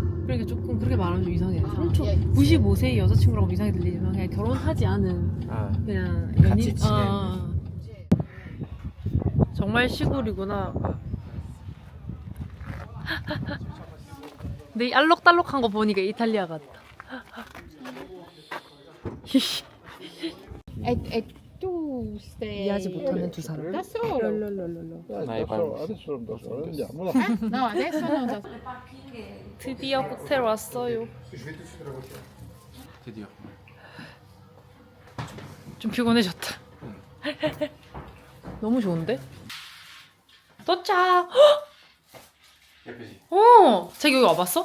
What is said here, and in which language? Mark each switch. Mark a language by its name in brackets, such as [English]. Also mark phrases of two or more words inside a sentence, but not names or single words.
[Korean] 그러니까 조금 그렇게 말하면 좀 이상해. 95세의 여자친구라고 이상하게 들리지만 그냥 결혼하지 않은 아, 그냥 같이 연인. 지내는. 정말 시골이구나. 근데 이 알록달록한 거 보니까 이탈리아 같다. [Italian] E tu stai... [Korean] 이해하지 못하는 두 사람. [Italian] Da solo? [Korean] 나의 발. [Italian] Adesso non da solo, andiamo. No, adesso non da solo. [Korean] 드디어 호텔 왔어요. 드디어. 좀 피곤해졌다. 너무 좋은데? 도착! 예쁘지? 자기 여기 와봤어?